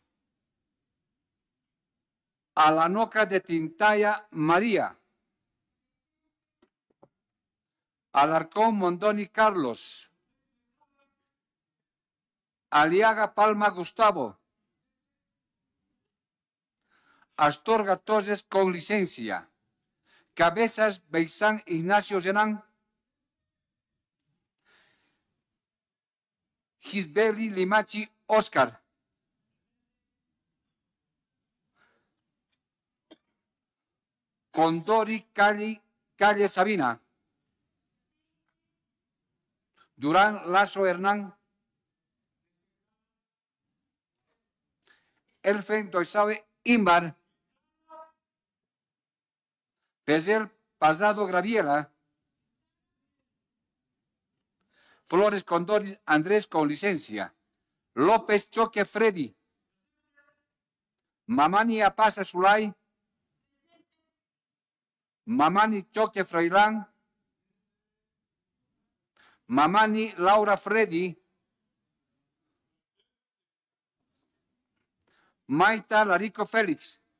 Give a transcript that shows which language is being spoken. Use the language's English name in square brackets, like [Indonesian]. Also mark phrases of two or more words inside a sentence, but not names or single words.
[Spanish] Alanoca de Tintaya María, Alarcón Mondoni Carlos, Aliaga Palma Gustavo, Astorga Torres con licencia, Cabezas Beizán Ignacio Renán, Gisbeli Limachi Oscar, Condori Calle Sabina, Durán Lazo Hernán, Elfen Doisabe Imbar, Pezel Pasado Graviera, Flores Condori Andrés con licencia, López Choque Freddy, Mamani Apasa Zulay, Mamani Choque Freilán, Mamani Laura Freddy, Maita Larico Félix,